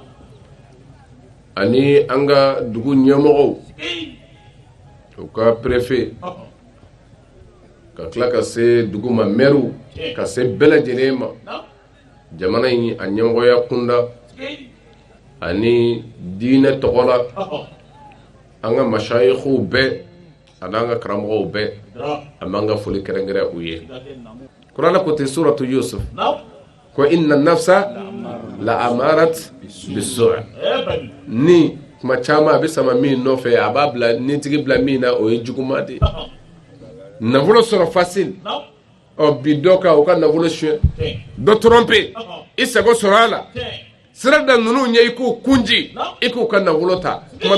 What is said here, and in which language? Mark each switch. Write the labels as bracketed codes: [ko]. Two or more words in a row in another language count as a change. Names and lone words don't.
[bm] ani an ka dugu ɲɛmɔgɔw u ka préfet ka tila ka se dugu ma mɛriw ka se bɛɛ lajɛlen ma jamana in a ɲɛmɔgɔya kunda ani diinɛ tɔgɔ la an ka mashayikhw bɛɛ ani an ka karamɔgɔw bɛɛ an b'an ka foli kɛrɛnkɛrɛn u ye kuranɛ ko ten suratu Yusuf ko [ar] إن النفس لأمارة بالسوء' [bm] ni kuma caman a bɛ sama min nɔfɛ a b'a bila nitigi bila min na o ye juguman de ye nafolo sɔrɔ facile bi dɔ ka o ka nafolo suɲɛ dɔ tromper i sago sɔrɔ a la sira da ninnu ɲɛ i k'u kunji i k'u ka nafolo ta tuma